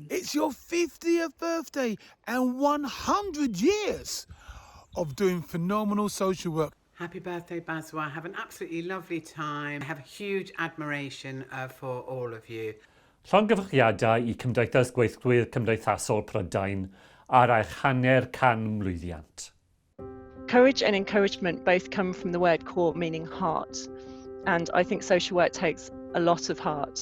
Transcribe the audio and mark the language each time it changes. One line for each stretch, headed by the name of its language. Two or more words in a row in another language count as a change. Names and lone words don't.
English: It's your 50th birthday and 100 years of doing phenomenal social work. Happy birthday, BASW. Have an absolutely lovely time. I have a huge admiration for all of you.
Welsh: Llongyfarchiadau I Cymdeithas Gweithwyr Cymdeithasol Prydain ar eich hanner can mlwyddiant.
English: Courage and encouragement both come from the word core, meaning heart. And I think social work takes a lot of heart.